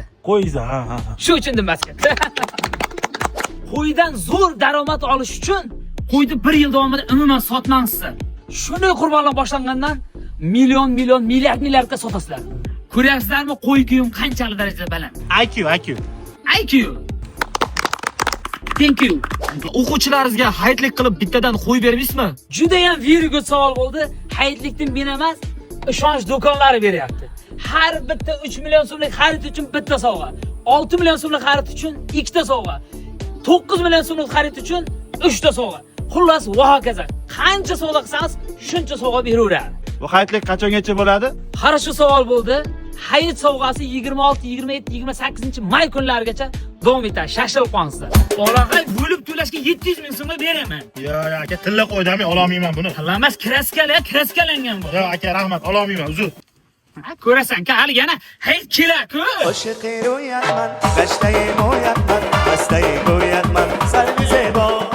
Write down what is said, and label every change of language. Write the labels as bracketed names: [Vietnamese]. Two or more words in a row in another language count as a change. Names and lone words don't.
[Uzbek] Qo'yiza, ha. Shu uchun dumbas katta. Qo'ydan zo'r daromad olish uchun qo'yni 1 yil davomida umuman sotmangsizlar. Shunday qurbonlik boshlangandan milliardga sotasizlar. Ko'ryapsizlarmi qo'y kuyum qanchalik darajada baland? [English] IQ. Thank you. [Uzbek] O'quvchilaringizga hayitlik qilib bittadan qo'y bermaysizmi? Juda ham [English] very good [Uzbek] savol bo'ldi. Hayitlikdan men emas, ishonch do'konlari beryapti. Har bitta 3 million so'mlik xarid uchun bitta sovg'a, 6 million so'mlik xarid uchun 2 ta sovg'a, 9 million so'mlik xarid uchun 3 ta sovg'a. Xullas, va hokazo. Qancha sovg'a qilsangiz, shuncha sovg'a beraveradi. Bu hayitlik qachongacha bo'ladi? Qarshi savol bo'ldi. Hayit sovg'asi 26, 27, 28-may kunlarigacha davom etadi. Shashilib qolingizlar. Olag'ay bo'lib to'lashga 700 ming so'm beraman. Yo, aka, tilla qo'ydami, ololmayman buni. Qilamas, kraskalangan bu. Yo, aka, rahmat, ololmayman, uzr. Ko'rasan-ku, hali yana hayit kelar-ku. [Persian] عاشق رویت من گشته مویت من بسته گویت من سر زیبا